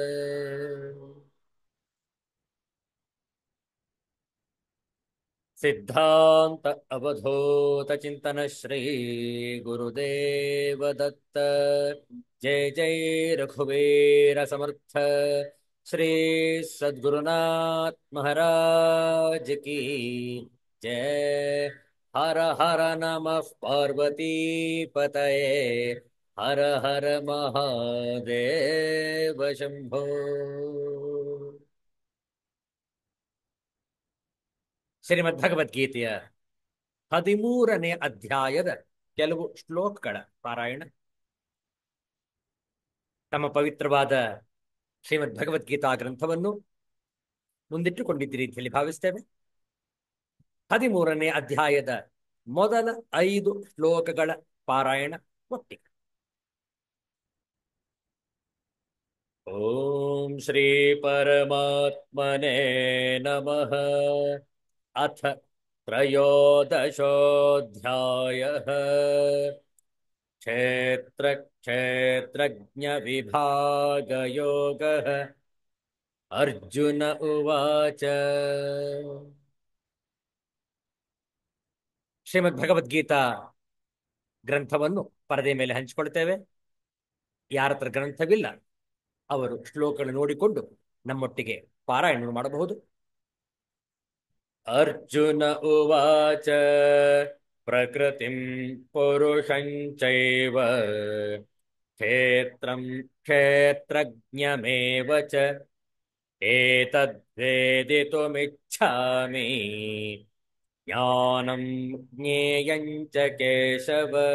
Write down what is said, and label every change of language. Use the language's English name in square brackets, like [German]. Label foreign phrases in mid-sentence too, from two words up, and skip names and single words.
[Sanskrit] सिद्धांत अवधूत चिंतन श्री गुरुदेव दत्त। [Hindi] जय जय रघुवीर समर्थ श्री सद्गुरुनाथ महाराज की जय। [Sanskrit] हर हर नमः पार्वती पतये, हर हर महादेव शंभो। [Kannada] ಶ್ರೀಮದ್ ಭಗವದ್ಗೀತೆಯ 13ನೇ ಅಧ್ಯಾಯದ ಕೆಲವು ಶ್ಲೋಕಗಳ ಪಾರಾಯಣ ತಮ್ಮ ಪವಿತ್ರವಾದ ಶ್ರೀಮದ್ ಭಗವದ್ಗೀತಾ ಗ್ರಂಥವನ್ನು ಮುಂದಿಟ್ಟುಕೊಂಡಿದ್ದೀರಿ ಅಂತ ಹೇಳಿ ಭಾವಿಸ್ತೇವೆ. 13ನೇ ಅಧ್ಯಾಯದ ಮೊದಲ 5 ಶ್ಲೋಕಗಳ ಪಾರಾಯಣ ಒಟ್ಟಿಗೆ. [Sanskrit] ಓಂ ಶ್ರೀ ಪರಮಾತ್ಮನೇ ನಮಃ. ಅಥ ತ್ರಯೋದಶೋऽಧ್ಯಾಯಃ. क्षेत्र क्षेत्रज्ञ विभागयोगः। अर्जुन उवाच. [Kannada] ಶ್ರೀಮದ್ ಭಗವದ್ಗೀತಾ ಗ್ರಂಥವನ್ನು ಪರದೆ ಮೇಲೆ ಹಂಚಿಕೊಳ್ತೇವೆ. ಯಾರತ್ರ ಗ್ರಂಥವಿಲ್ಲ ಅವರು ಶ್ಲೋಕಗಳನ್ನು ನೋಡಿಕೊಂಡು ನಮ್ಮೊಟ್ಟಿಗೆ ಪಾರಾಯಣ ಮಾಡಬಹುದು. [Sanskrit] ಅರ್ಜುನ ಉವಾಚ. ಪ್ರಕೃತಿಂ ಪುರುಷಂ ಚೈವ ಕ್ಷೇತ್ರಂ ಕ್ಷೇತ್ರಜ್ಞಮೇವ ಚ ಏತದ್ವೇದಿತುಮಿಚ್ಛಾಮಿ ಜ್ಞಾನಂ ಜ್ಞೇಯಂ ಚ ಕೇಶವ.